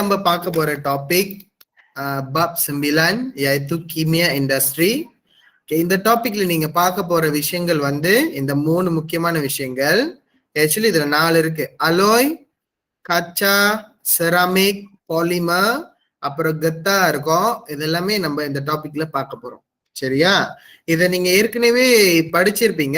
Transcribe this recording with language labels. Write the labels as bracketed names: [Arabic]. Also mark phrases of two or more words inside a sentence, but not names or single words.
[Tamil] நம்ம பார்க்க போற டாபிக் [Malay] bab 9 iaitu kimia industry. [Tamil] இந்த டாபிக்ல நீங்க பார்க்க போற விஷயங்கள் வந்து இந்த 3 முக்கியமான விஷயங்கள். ஆக்சுவலி இதுல 4 இருக்கு. [Malay] aloi, kaca, seramik, polimer, [Tamil] அப்புறம் கத்தா இருக்கும். இதெல்லாமே நம்ம இந்த டாபிக்ல பார்க்க போறோம். சரியா? இத நீங்க ஏற்கனவே படிச்சிருப்பீங்க.